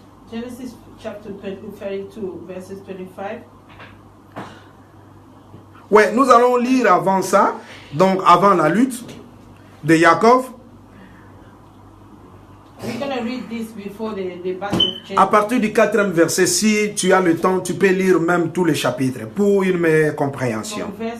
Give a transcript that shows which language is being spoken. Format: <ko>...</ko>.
<en>Genesis chapter 32, verses 25.</en> <fr>Ouais, nous allons lire avant ça, donc avant la lutte de Jacob.</fr> <en>We're going to read this before the battle of Jacob.</en> <fr>À partir du 4e verset, si tu as le temps, tu peux lire même tous les chapitres pour une meilleure compréhension.</fr>